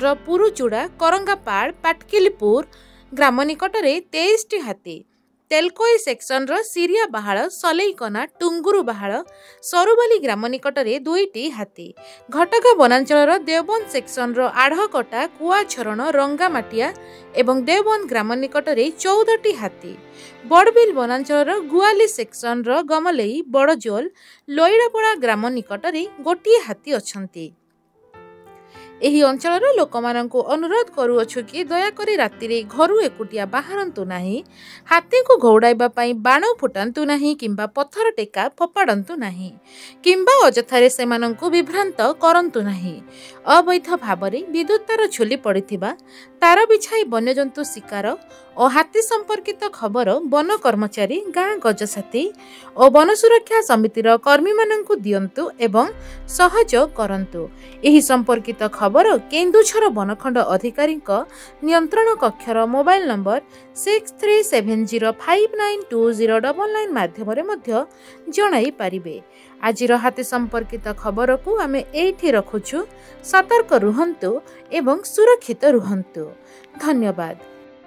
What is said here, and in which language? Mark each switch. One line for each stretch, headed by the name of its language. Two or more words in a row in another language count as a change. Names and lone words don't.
Odia: ପୁରୁଚୁଡ଼ା କରଙ୍ଗାପାଡ଼ ପାଟକିଲପୁର ଗ୍ରାମ ନିକଟ ମେଁ 23ଟି ହାତୀ, ତେଲକୋଇ ସେକ୍ସନ ସିରିଆ ବାହାଲ ସଲେଇକନା ଟୁଙ୍ଗୁରୁ ବାହାଲ ସରୁବାଲି ଗ୍ରାମ ନିକଟ ମେଁ 2ଟି ହାତୀ, ଘଟକା ବନାଞ୍ଚଳ ଦେବବନ୍ଦ ସେକ୍ସନ ଆଢ଼କଟା କୁଆଛରଣ ରଙ୍ଗାମାଟିଆ ଏବଂ ଦେବବନ୍ଦ ଗ୍ରାମ ନିକଟ ମେଁ 14ଟି ହାତୀ, ବଡ଼ବିଲ ବନାଞ୍ଚଳ ଗୁଆଲି ସେକ୍ସନ ଗମଲେଇ ବଡ଼ଜୋଲ ଲୋଇଡ଼ାପଡ଼ା ଗ୍ରାମ ନିକଟ ମେଁ 1 ହାତୀ ଅଛନ୍ତି। ଏହି ଅଞ୍ଚଳ ଲୋକ ମାନଙ୍କୁ ଅନୁରୋଧ କରୁଅଛୁ କି ଦୟାକରି ରାତି ଘରୁ ଏକୁଟିଆ ବାହାରନ୍ତୁ ନାହିଁ, ହାତୀ କୋ ଘଉଡ଼ାଇବା ପାଇଁ ବାଣ ଫୁଟାନ୍ତୁ ନାହିଁ କିମ୍ବା ପଥର ଟେକା ଫୋପାଡ଼ନ୍ତୁ ନାହିଁ କିମ୍ବା ଅଯଥାରେ ସେମାନଙ୍କୁ ବିଭ୍ରାନ୍ତ କରନ୍ତୁ ନାହିଁ। ଅବୈଧ ଭାବରେ ବିଦ୍ୟୁତ ତାର ଝୁଲି ପଡ଼ିଥିବା, ତାର ବିଛାଇ ବନ୍ୟଜନ୍ତୁ ଶିକାର ଔର ହାତୀ ସମ୍ପର୍କିତ ଖବର ବନ କର୍ମଚାରୀ ଗାଁ ଗଜସାଥୀ ଔର ବନ ସୁରକ୍ଷା ସମିତିର କର୍ମୀ ମାନଙ୍କୁ ଦିଅନ୍ତୁ ଏବଂ ସହଯୋଗ କରନ୍ତୁ। ଏହି ସମ୍ପର୍କିତ ଖବର କେନ୍ଦୁଝର ବନଖଣ୍ଡ ଅଧିକାରୀ ନିୟନ୍ତ୍ରଣ କକ୍ଷର ମୋବାଇଲ ନମ୍ବର 6370592099 ମାଧ୍ୟମ ଜଣାଇ ପାରିବେ। ଆଜିର ହାତୀ ସମ୍ପର୍କିତ ଖବର କୋ ଆମେ ଏଠି ରଖୁଛୁ। ସତର୍କ ରୁହନ୍ତୁ ଏବଂ ସୁରକ୍ଷିତ ରୁହନ୍ତୁ। धन्यवाद।